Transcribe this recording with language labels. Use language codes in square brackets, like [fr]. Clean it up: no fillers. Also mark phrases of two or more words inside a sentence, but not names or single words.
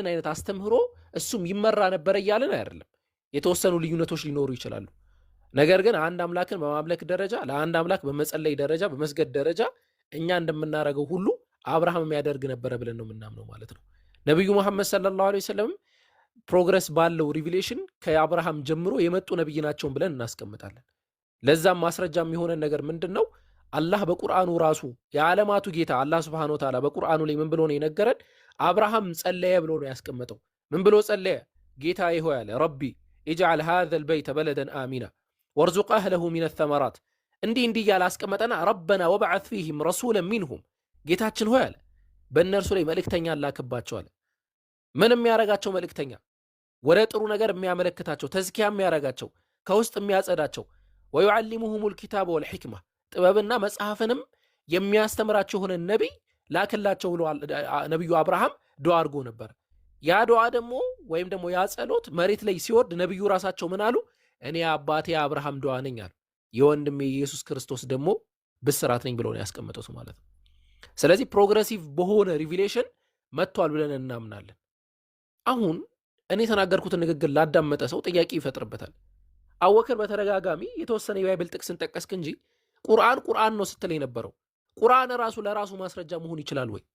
[am] አይነት አስተምህሮ እሱም ይመራ ነበረ እያለን አይደለም። የተወሰኑ ልዩነቶች ሊኖሩ ይችላሉ። ነገር ግን አንድ አምላክን በማምለክ ደረጃ ለአንድ አምላክ በመጸለይ ደረጃ በመስገድ ደረጃ እኛ እንደምናረገው ሁሉ አብርሃም የሚያደርግ ነበረ ብለን ነው የምናምነው ማለት ነው። ነብዩ መሐመድ [ar] صلى الله عليه وسلم [am] ፕሮግረስ ባለው ሪቪሌሽን ከአብርሃም ጀምሮ የመጡ ነብይ ናቸው ብለን እናስቀምጣለን። ለዛም ማስረጃ የሚሆነን ነገር ምንድነው? አላህ በቁርአኑ ራሱ የዓለማቱ ጌታ አላህ [ar] سبحانه وتعالى [am] በቁርአኑ ላይ ምን ብሎ ነው የነገረን? አብርሃም ጸለየ ብሎ ነው ያስቀመጠው። ምን ብሎ ጸለየ? ጌታዬ ሆይ አለ ረቢ [ar] اجعل هذا البيت بلدا آمنا وارزق أهله من الثمرات [am] እንዲህ ያለ አስቀመጠና [ar] ربنا وابعث فيهم رسولا منهم [am] ጌታችን ሆይ አለ በእነርሱ ላይ መልእክተኛ ላክባቸው አለ። ምን የሚያረጋቸው መልእክተኛ? ወደ ጥሩ ነገር የሚያመለክታቸው ተዝኪያ የሚያረጋቸው ከውስጥ የሚያጸዳቸው [ar] ويعلمهم الكتاب والحكمة [am] ጥበብና መጽሐፍንም የሚያስተምራቸው ሆነ ነብይ ላከላቸው ብሎ ነብዩ አብርሃም ዱዓ አድርጎ ነበር። ያ ዱዓ ደግሞ ወይም ደግሞ ያ ጸሎት መሬት ላይ ሲወርድ ነብዩ ራሳቸው ምን አሉ? እኔ አባቴ አብርሃም ዱዓ ነኝ አሉ። የወንድሜ ኢየሱስ ክርስቶስ ደግሞ ብስራት ነኝ ብለው ነው ያስቀመጡት ማለት ነው። ስለዚህ ፕሮግረሲቭ በሆነ ሪቪሌሽን መጥቷል ብለን እናምናለን። አሁን እኔ የተናገርኩትን ንግግር ላዳመጠ ሰው ጥያቄ ይፈጥርበታል። አወከር በተደጋጋሚ የተወሰነ የባይብል ጥቅስን ጠቀስክ እንጂ ቁርአን ነው ስትል የነበረው ቁርአን ራሱ ለራሱ ማስረጃ መሆን ይችላል ወይ?